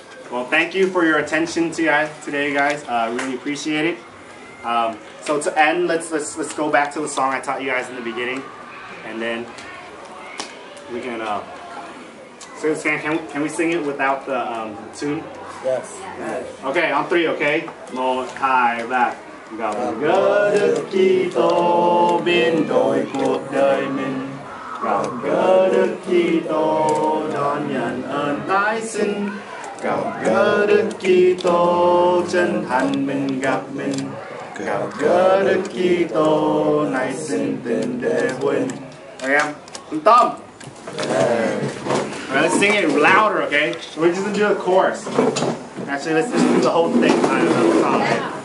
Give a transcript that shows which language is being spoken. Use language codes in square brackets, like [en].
[en] Well, thank you for your attention today, guys. Really appreciate it. So to end, let's go back to the song I taught you guys in the beginning, and then we can. So can we sing it without the tune? Yes. Okay, on 3. Okay, 1, 2, 3. [vi] Gặp gỡ Đức Kitô biến đổi cuộc đời mình. Gặp gỡ Đức Kitô đón nhận ơn tái sinh. Gặp gỡ Đức Kitô chân thành mình gặp mình. Gặp gỡ Đức Kitô nay xin tình để Vinh. [en] Okay, Tom. Alright, let's sing it louder, okay? We're just gonna do a chorus. Actually, let's just do the whole thing.